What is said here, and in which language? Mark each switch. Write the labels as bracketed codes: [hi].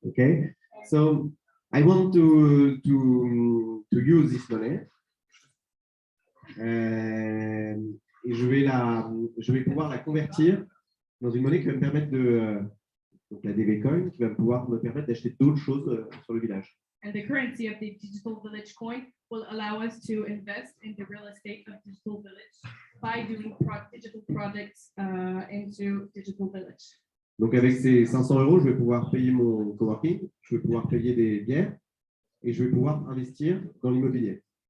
[en] Okay, so I want to use this money, [fr] et je vais pouvoir la convertir dans une monnaie qui va me permettre donc la DV Coin, qui va pouvoir me permettre d'acheter d'autres choses sur le village. [en] And the currency of the digital village coin will allow us to invest in the real estate of digital village by doing digital projects into digital village. [fr] Donc avec ces 500 euros, je vais pouvoir payer mon coworking, je vais pouvoir payer des bières et je vais pouvoir investir dans l'immobilier.